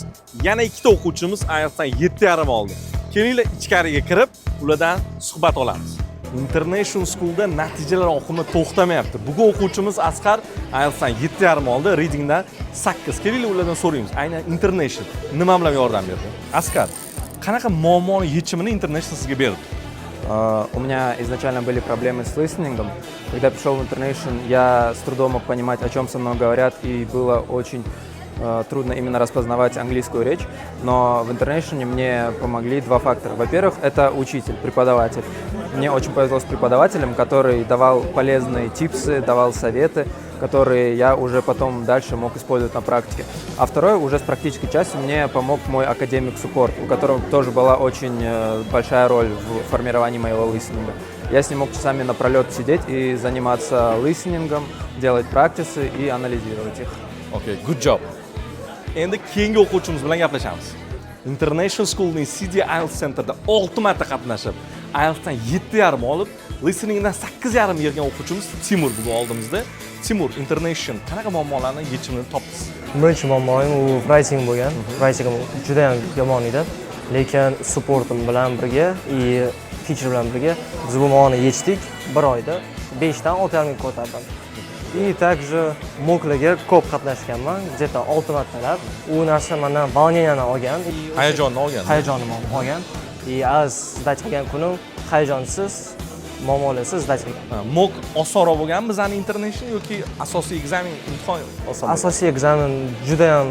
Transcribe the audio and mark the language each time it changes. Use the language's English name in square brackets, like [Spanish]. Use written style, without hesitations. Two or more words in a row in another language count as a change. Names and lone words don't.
[Uzbek] Yana ikkita o'quvchimiz IELTSdan 7,5 oldi. Kelinglar ichkariga kirib, ulardan suhbat olamiz. International School'da natijalar oqimi to'xtamayapti. Bugun o'quvchimiz Asqar IELTSdan 7,5 oldi, readingdan 8. Kelinglar ulardan so'raymiz. Aynan International nima bilan yordam berdi? Asqar, qanaqa muammoni yechimini International sizga berdi? [Russian] У меня изначально были проблемы с листенингом. Когда пришел в Internation, я с трудом мог понимать, о чем со мной говорят, и было очень трудно именно распознавать английскую речь. Но в Internation мне помогли два фактора. Во-первых, это учитель, преподаватель. Мне очень повезло с преподавателем, который давал полезные типсы, давал советы, которые я уже потом дальше мог использовать на практике. А второе, уже с практической частью мне помог мой академик-суппорт, у которого тоже была очень большая роль в формировании моего листенинга. Я с ним мог часами напролет сидеть и заниматься листенингом, делать практисы и анализировать их. [English] Okay, good job. [Uzbek] Endi keyingi o'quvchimiz bilan gaplashamiz. International School'ning CD IELTS Center'da 6 marta qatnashib, IELTSdan 7,5 olib, listeningdan 8,5 bergan o'quvchimiz Timur bugun oldimizda. Timur, International qanaqa muammolarni yechimini topdingiz? Birinchi muammoim u writing bo'lgan. Writing juda ham yomon edi. Lekin supportim bilan birga, teacher bilan birga biz bu muammoni yechdik. Bir oyda 5 dan 6,5 ga ko'tardim. [Russian] И также [Uzbek] mocklarga ko'p qatnashganman, [Russian] где-то 6 martalab. [Uzbek] U narsa mendan волнениeni olgan. Hayajonni olgan. Hayajonimni olgan. И az sdach qilgan kunim hayajonsiz, muammolarsiz sdach qilgan. Mock osonroq bo'lgan bizani International yoki asosiy ekzamen imtihon oson? Asosiy ekzamen juda ham